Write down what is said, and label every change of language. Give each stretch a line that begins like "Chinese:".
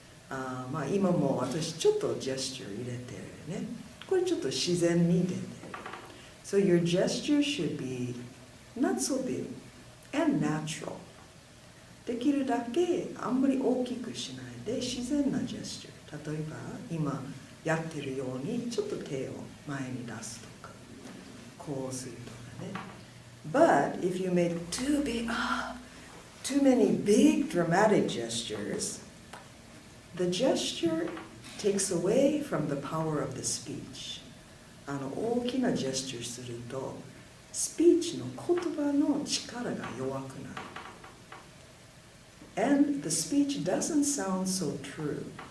Japanese: まあ今も私ちょっとジェスチャー入れてるね。これちょっと自然に出てる。
English: So your gesture should be not so big and natural.
Japanese: できるだけあんまり大きくしないで自然なジェスチャー。例えば今やってるようにちょっと手を前に出すとか、こうするとかね。
English: But if you make too many big dramatic gestures, the gesture takes away from the power of the speech.
Japanese: 大きなジェスチャーするとスピーチの言葉の力が弱くなる。
English: And the speech doesn't sound so true.